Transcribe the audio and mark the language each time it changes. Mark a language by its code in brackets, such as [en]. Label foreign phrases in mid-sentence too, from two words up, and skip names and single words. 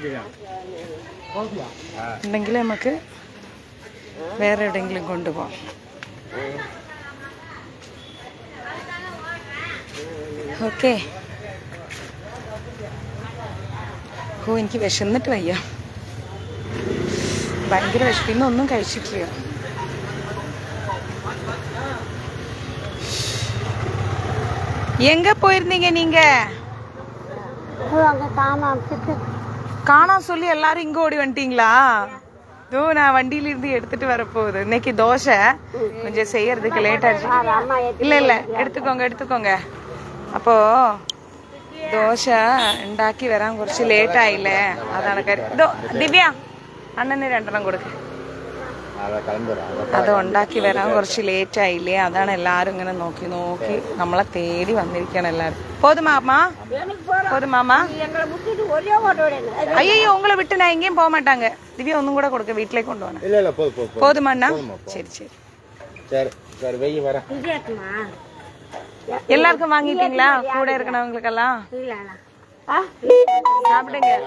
[ml] ഉണ്ടെങ്കിൽ നമുക്ക് വേറെ എവിടെയെങ്കിലും കൊണ്ടുപോകാം. ഓക്കെ. എനിക്ക് വിശന്നിട്ട് വയ്യ, ഭയങ്കര വിശപ്പ്. ഇന്നൊന്നും കഴിച്ചിട്ടില്ല. [ta] எங்க போயிருந்தீங்க நீங்க? காணா சொல்லி எல்லாரும் இங்க ஓடி வந்துட்டீங்களா? இதோ நான் வண்டியில இருந்து எடுத்துட்டு வரப்போகுது. இன்னைக்கு தோசை கொஞ்சம் செய்யறதுக்கு லேட் ஆச்சு. இல்ல എടുത്തുക്കോங்க. [ml] അപ്പോ ദോശ ഉണ്ടാക്കി വരാൻ കുറച്ച് ലേറ്റ് ആയില്ലേ, അതാണ് കാര്യം. ഇതോ ദിവ്യ, അണ്ണന് 2 എണ്ണം കൊടുക്ക. അത് ഉണ്ടാക്കി വരാൻ കുറച്ച് ലേറ്റ് ആയില്ലേ, അതാണ് എല്ലാരും ഇങ്ങനെ നോക്കി നമ്മളെ തേടി വന്നിരിക്കണം എല്ലാരും. [ta] போதுமாமா? ஐயோ உங்களை விட்டு நான் எங்கேயும் போக மாட்டாங்க. திவ்யா ஒன்னும் கூட கொடுக்க, வீட்டிலே கொண்டு போனேன். போதுமாண்ணா? சரி. எல்லாருக்கும் வாங்கிட்டீங்களா? கூட இருக்கணவங்களுக்கெல்லாம் சாப்பிடுங்க.